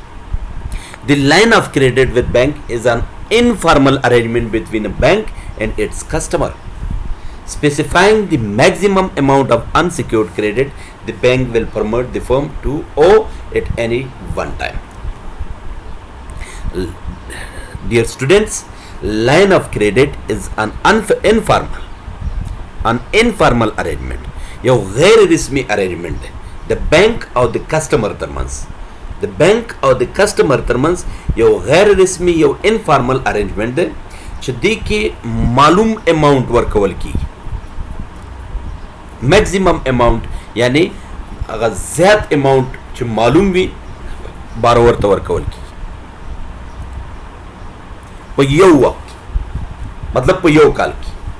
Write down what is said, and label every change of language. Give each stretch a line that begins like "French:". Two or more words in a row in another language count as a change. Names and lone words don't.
English: The line of credit with bank is an informal arrangement between a bank and its customer, specifying the maximum amount of unsecured credit the bank will permit the firm to owe at any one time. Dear students, line of credit is an informal arrangement
Pashto: یو غیر رسمی ارینجمنٹ دی د بینک او د کسٹمر ترمنځ د بینک او د کسٹمر ترمنځ یو غیر رسمی یو
English: informal arrangement
Pashto: دی چې دې کې معلوم اماونٹ ورکول کیږي
English: maximum amount
Pashto: یعنی هغه زیات اماونٹ چې معلوم وي بارور ته ورکول کیږي په یو وخت مطلب په یو کال کې